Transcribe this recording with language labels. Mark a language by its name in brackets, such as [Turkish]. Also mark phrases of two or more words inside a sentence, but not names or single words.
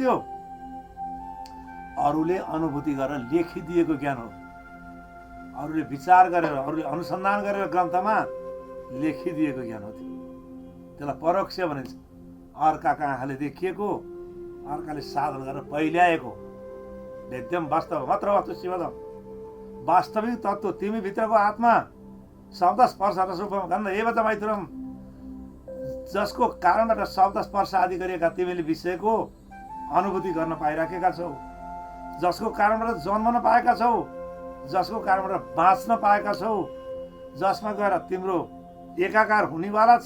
[Nepali] त्यो अरूले अनुभूति गरेर लेखिदिएको ज्ञान हो, अरूले विचार गरेर, अरूले अनुसन्धान गरेर ग्रन्थमा लेखिदिएको ज्ञान हो। त्यसलाई परोक्ष भनिन्छ। अर्काका आँखाले देखिएको, अर्काले साधन गरेर पहिल्याएको। [Sanskrit] वेद्यम वास्तव मात्र वस्तु शिवदम, [Nepali] वास्तविक तत्त्व तिमी भित्रको आत्मा [Sanskrit] शब्द स्पर्श रसरूपम गन्ध एव च मैथुनम, [Nepali] जसको कारणबाट शब्द स्पर्श आदि गरिएका तिमीले विषयको अनुभूति गर्न पाइराखेका छौ, जसको कारणबाट जन्मन पाएका छौ, जसको कारणबाट बाँच्न पाएका छौ, जसमा गएर तिम्रो एकाकार हुनेवाला छ।